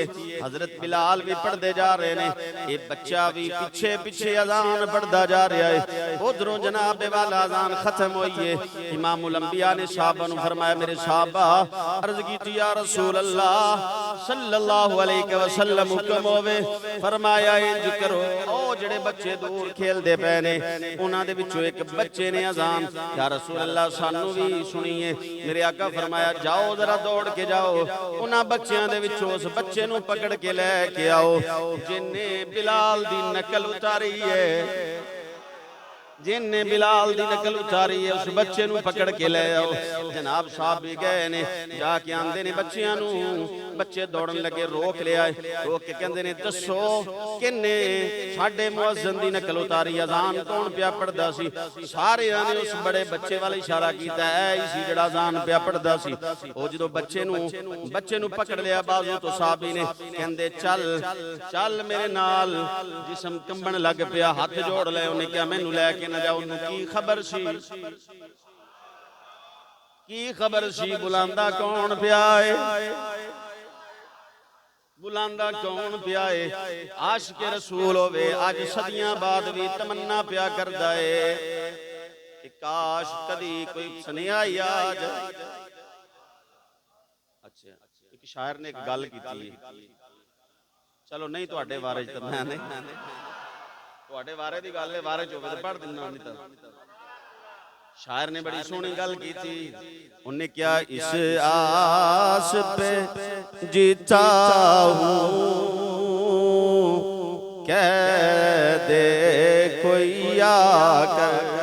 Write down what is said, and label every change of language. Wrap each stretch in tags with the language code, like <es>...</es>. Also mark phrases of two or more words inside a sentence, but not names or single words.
<ur>حضرت بلال بھی پڑھتے جا رہے نے, یہ بچہ بھی پیچھے پیچھے اذان پڑھتا جا رہا ہے.</ur> <pa>ادھروں جناب والا اذان ختم ہوئی ہے. امام الانبیاء نے صحابہ نو فرمایا میرے صحابہ عرض کی تھی</pa> <ar>یا رسول اللہ صلی اللہ علیہ وسلم</ar> <pa>حکم ہوئے. فرمایا انج کرو او جڑے بچے دور کھیل دے پے نے انہاں دے وچوں ایک بچے نے اذان</pa> <ar>یا رسول اللہ</ar> <pa>سانو سنیے. میرے آقا فرمایا جاؤ ذرا دوڑ کے جاؤ انہاں بچیاں دے وچوں اس بچے نو پکڑ کے لے کے آؤ جن نے بلال دی نقل اتاری ہے. جن نے بلال دی نقل اتاری ہے اس بچے نو پکڑ کے لے آؤ. جناب صاحب بھی گئے نے جا کے آندے نے بچیاں نو. بچے دوڑن لگے روک لے آئے. روک کے کہندے نے دسو کنے ساڈے مؤذن دی نقل اتاری اذان کون پیا پڑھدا سی؟ سارے نے اس بڑے بچے والا اشارہ کیتا ہے اسی جڑا اذان پیا پڑھدا سی. او جدوں بچے نو پکڑ لیا بازو تو صحابی نے کہندے چل چل میرے نال. جسم کمبن لگ پیا ہاتھ جوڑ لے. انہیں کیا مینوں لے کے نہ جاؤ. کی خبر سی کی خبر سی بلاندا کون پیا ہے بلاندا کون پیا ہے. عاشق رسول ہوے اج صدیاں بعد بھی تمنا پیا کردا ہے کہ کاش کدی کوئی سنیا ہی آ جائے. اچھا ایک شاعر نے ایک گل کیتی ہے. چلو نہیں تواڈے بارے تے میں نہیں تواڈے بارے دی گل ہے بارے چ ہوے تے پڑھ دینا نہیں تے. شاعر نے بڑی سونی گل کی تھی.</pa> <ur>انہیں کیا اس آس پہ جیتا ہوں کہہ دے کوئی آ کر.</ur>